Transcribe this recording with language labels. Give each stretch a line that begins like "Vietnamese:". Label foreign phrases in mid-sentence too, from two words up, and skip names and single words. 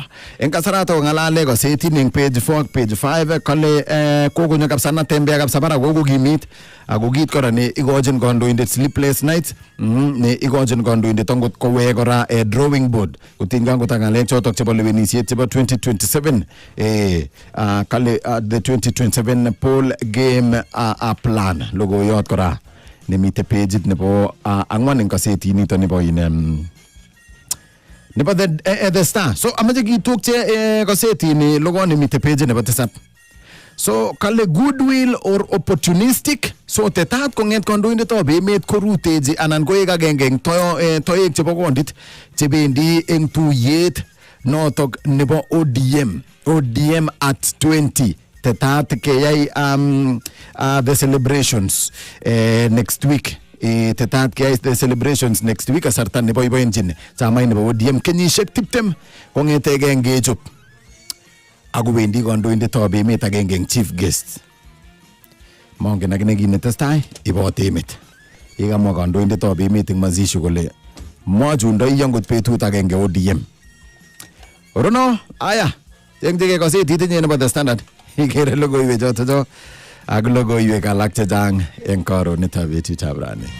Kalenjin: Eng kasarata kongalale kasetini eng page 4 ak page 5 kale kokonyo kapsa natembea kapsa bara kokokimit ako kit kora ne ikochin kandoindet
English: sleepless nights
Kalenjin: ne ikochin kandoindet angot kowe kora
English: drawing board
Kalenjin: kutinga angot ngalek chotok chebo lewenisiet chebo 2027 kale
English: the 2027 poll game plan
Kalenjin: logoyot kora nemite page nebo angwan eng kaseti nito nebo nebo the Star so amache kitukche kaseti ni logo nemite page nebo tisap so kale
English: goodwill or opportunistic
Kalenjin: so tetat konget kandoindetab emet koruteji anan koek agenge eng toek chebo kondit chebendi eng tuyet notok nebo ODM at 20 tetat keyai
English: the celebrations next week
Kalenjin: tetat keyai
English: the celebrations next week
Kalenjin: asarta nebo iboenjin chamai nebo ODM kenyisiek 20 kongetege ngechop ako wendi kandoindetab emet agenge eng
English: chief guest
Kalenjin: mongen akine kinetestai ibot emet yekamwa kandoindetab emet eng mazisho kole mochundoi angot betut agenge ODM orono aya eng tege kaseti tinye nebo the Standard ikere logoiwek choto ak logoiwek alak chechang eng karonetab betutab rani.